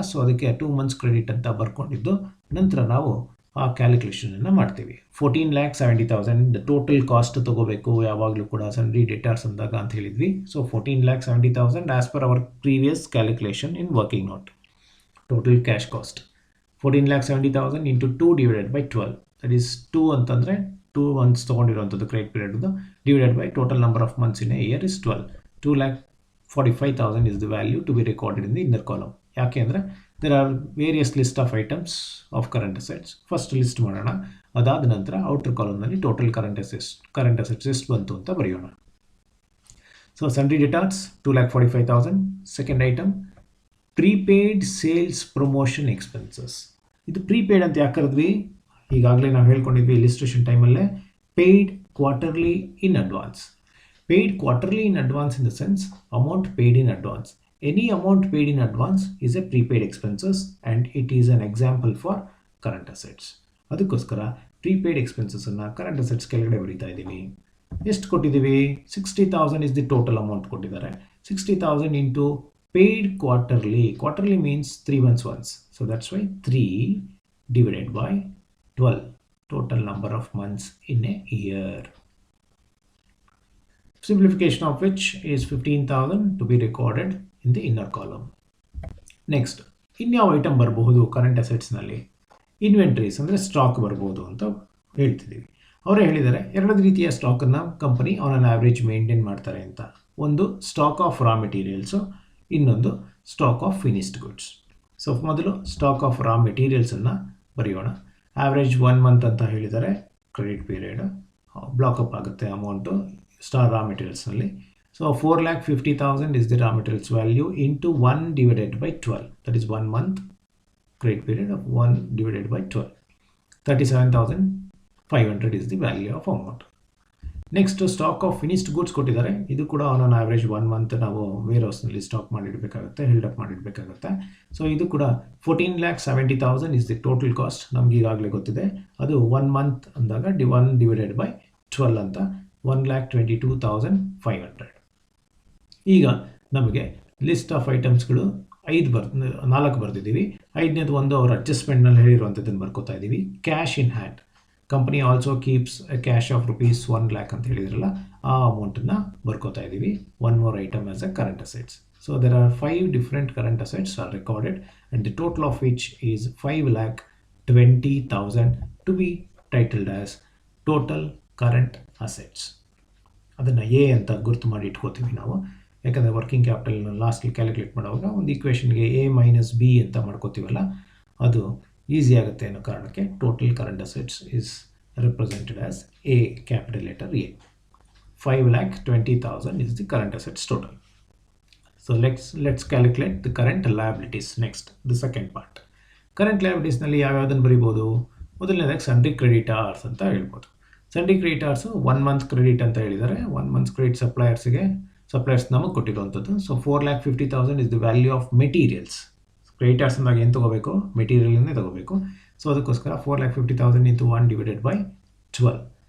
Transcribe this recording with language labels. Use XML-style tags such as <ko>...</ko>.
<kn>So ಅದಕ್ಕೆ 2 months credit ಅಂತ ಬರ್ಕೊಂಡಿದ್ದು ನಂತರ ನಾವು ಆ ಕ್ಯಾಲ್ಕುಲೇಷನನ್ನು ಮಾಡ್ತೀವಿ. 14,70,000 ಟೋಟಲ್ ಕಾಸ್ಟ್ ತೊಗೋಬೇಕು ಯಾವಾಗಲೂ ಕೂಡ ಸನ್ರಿ ಡೆಟಾರ್ಸ್ ಅಂದಾಗ ಅಂತ ಹೇಳಿದ್ವಿ.</kn> <en>So 14,70,000 as per our previous calculation in working note. Total cash cost 14,70,000 into 2 divided by 12. That is 2</en> <kn>ಅಂತಂದ್ರೆ 2 months ತಗೊಂಡಿರುವಂಥದ್ದು credit period</kn> <en>divided by total number of months in a year is 12. 2,45,000 is the value to be recorded in the inner column.</en> <kn>ಯಾಕೆ ಅಂದರೆ</kn> <en>there are various list of items of current assets.</en> <kn>First list ಮಾಡೋಣ, ಅದಾದ ನಂತರ outer ಕಾಲಮ್ನಲ್ಲಿ total current assets ಎಷ್ಟು ಬಂತು ಅಂತ ಬರೆಯೋಣ.</kn> <en>So sundry debtors 2,45,000. Second item prepaid sales promotion expenses.</en> <kn>ಇದು ಪ್ರೀಪೇಯ್ಡ್ ಅಂತ ಯಾಕೆ ಕರೆದ್ವಿ? ಈಗಾಗಲೇ ನಾವು ಹೇಳ್ಕೊಂಡಿದ್ವಿ ಇಲಿಸ್ಟ್ರೇಷನ್ ಟೈಮಲ್ಲೇ,</kn> <en>Paid quarterly in advance. Paid quarterly in advance in the sense amount paid in advance. Any amount paid in advance is a prepaid expenses and it is an example for current assets.</en> <kn>ಅದಕ್ಕೋಸ್ಕರ prepaid expenses ಅನ್ನ current assets ಕೆಳಗಡೆ ಬರೀತಾ ಇದ್ದೀವಿ. ಎಷ್ಟು ಕೊಟ್ಟಿದ್ದೀವಿ?</kn> <en>60,000 is the total amount</en> <kn>ಕೊಟ್ಟಿದ್ದಾರೆ.</kn> <en>60,000 into paid quarterly. Quarterly means 3 months once. So that's why 3 divided by 12. Total number of months in a year. Simplification of which is 15,000 to be recorded in the inner column.</en> <kn>Next, ಇನ್ಯಾವ item ಬರಬಹುದು current ಅಸೆಟ್ಸ್ನಲ್ಲಿ? Inventories ಅಂದರೆ stock ಬರ್ಬೋದು ಅಂತ ಹೇಳ್ತಿದ್ದೀವಿ. ಅವರೇ ಹೇಳಿದ್ದಾರೆ ಎರಡು ರೀತಿಯ ಸ್ಟಾಕನ್ನು company on an average maintain ಮಾಡ್ತಾರೆ ಅಂತ. ಒಂದು ಸ್ಟಾಕ್ ಆಫ್ ರಾ ಮೆಟೀರಿಯಲ್ಸು, ಇನ್ನೊಂದು stock of finished goods. So ಮೊದಲು ಸ್ಟಾಕ್ ಆಫ್ ರಾ ಮೆಟೀರಿಯಲ್ಸನ್ನು ಬರೆಯೋಣ. ಆವ್ರೇಜ್ 1 month ಅಂತ ಹೇಳಿದ್ದಾರೆ ಕ್ರೆಡಿಟ್ ಪೀರಿಯಡ್. ಬ್ಲಾಕಪ್ ಆಗುತ್ತೆ amount</kn> <en>raw materials only. So 4,50,000 is the raw materials value into 1 divided by 12. That is 1 month credit period of 1 divided by 12. 37,500 is the value of amount. Next, stock of finished goods</en> <kn>ಕೊಟ್ಟಿದ್ದಾರೆ. ಇದು ಕೂಡ on on average 1 month ನಾವು wear ಹೌಸ್ನಲ್ಲಿ stock ಮಾಡಿಡಬೇಕಾಗುತ್ತೆ, held up ಮಾಡಿಡಬೇಕಾಗುತ್ತೆ.</kn> <en>so</en> <kn>ಇದು ಕೂಡ</kn> <en>14,70,000 is the total cost.</en> <kn>ನಮ್ಗೆ ಈಗಾಗಲೇ ಗೊತ್ತಿದೆ. ಅದು 1 month ಅಂದಾಗ 1 divided by 12 ಅಂತ 1,22,500. ಈಗ ನಮಗೆ ಲಿಸ್ಟ್ ಆಫ್ ಐಟಮ್ಸ್ಗಳು 4 ಬರೆದಿದ್ದೀವಿ. 5ನೇದು ಒಂದು ಅವ್ರ ಅಡ್ಜಸ್ಟ್ಮೆಂಟ್ನಲ್ಲಿ ಹೇಳಿರುವಂಥದ್ದನ್ನು ಬರ್ಕೋತಾ ಇದ್ದೀವಿ. Cash in hand.</kn> <en>company also keeps cash of rupees 1 lakh</en> <kn>ಅಂತ ಹೇಳಿದ್ರಲ್ಲ, ಆ ಅಮೌಂಟನ್ನು ಬರ್ಕೋತಾ ಇದ್ದೀವಿ.</kn> <en>One more item as a current assets. So there are 5 different current assets are recorded and the total of which is 5,20,000 to be titled as total current assets.</en> <kn>ಅದನ್ನು A ಅಂತ ಗುರುತು ಮಾಡಿ ಇಟ್ಕೋತೀವಿ ನಾವು, ಯಾಕಂದರೆ ವರ್ಕಿಂಗ್ ಕ್ಯಾಪಿಟಲ್ನ ಲಾಸ್ಟ್ಲಿ ಕ್ಯಾಲ್ಕುಲೇಟ್ ಮಾಡುವಾಗ ಒಂದು ಈಕ್ವೇಷನ್ಗೆ A minus B ಅಂತ ಮಾಡ್ಕೋತೀವಲ್ಲ, ಅದು ಈಸಿ ಆಗುತ್ತೆ ಅನ್ನೋ ಕಾರಣಕ್ಕೆ</kn> <en>total current assets is represented as A,</en> <kn>capital letter A.</kn> <en>5,20,000 is the current assets total. So let's calculate the current liabilities next, the second part.</en> <kn>Current liabilitiesನಲ್ಲಿ ಯಾವ್ಯಾವುದನ್ನು ಬರಿಬೋದು? ಮೊದಲನೇದಾಗಿ sundry creditors ಅಂತ ಹೇಳ್ಬೋದು. Sundry ಕ್ರೆಡಿಟಾರ್ಸು 1 month credit ಅಂತ ಹೇಳಿದ್ದಾರೆ. 1 month credit suppliers ನಮಗೆ ಕೊಟ್ಟಿರುವಂಥದ್ದು. So</kn> <en>4,50,000 is the value of materials.</en> <kn>Creditors ಅಂದಾಗ ಏನು ತೊಗೋಬೇಕು? ಮೆಟೀರಿಯಲ್ನೇ ತೊಗೋಬೇಕು.</kn> <en>so</en> <kn>ಅದಕ್ಕೋಸ್ಕರ</kn> <en>4,50,000 into 1 divided by 12.</en>